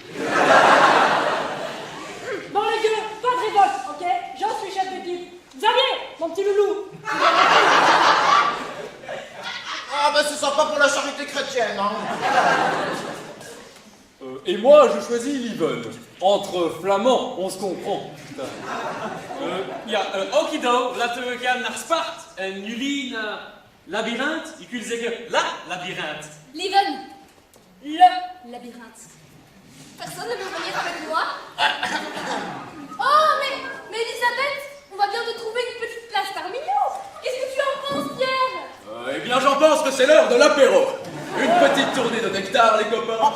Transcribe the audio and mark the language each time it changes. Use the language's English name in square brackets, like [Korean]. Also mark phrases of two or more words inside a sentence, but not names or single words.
[French] Bon les gars, pas de révolte, ok? J'en suis chef d'équipe. Xavier, mon petit loulou. Ah ben c'est sympa pour la charité chrétienne, hein. Et moi, je choisis Lieven. Entre flamands, on se comprend. [Dutch] Ja, Okido, laten we gaan naar Spart. En jullie naar labyrinthe. Je kunt zeggen [French] la labyrinthe. Lieven, le labyrinthe. Personne ne veut venir avec moi? Oh, mais Elisabeth, on va bien te trouver une petite place parmi nous. Qu'est-ce que tu en penses, Pierre? Eh bien, j'en pense que c'est l'heure de l'apéro. Une petite tournée de nectar, les copains.